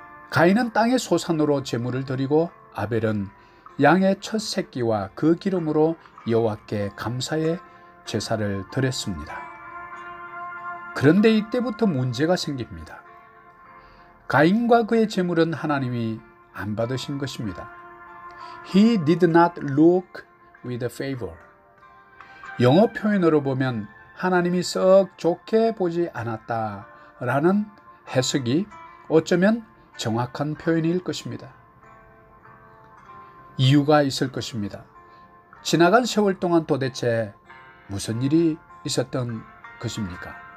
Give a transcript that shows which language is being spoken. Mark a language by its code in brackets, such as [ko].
[ko] 가인은 땅의 소산으로 제물을 드리고 아벨은 양의 첫 새끼와 그 기름으로 여호와께 감사의 제사를 드렸습니다. 그런데 이때부터 문제가 생깁니다. 가인과 그의 제물은 하나님이 안 받으신 것입니다. [en] He did not look with favor. [ko] 영어 표현으로 보면 하나님이 썩 좋게 보지 않았다라는 해석이 어쩌면 정확한 표현일 것입니다. 이유가 있을 것입니다. 지나간 세월 동안 도대체 무슨 일이 있었던 것입니까?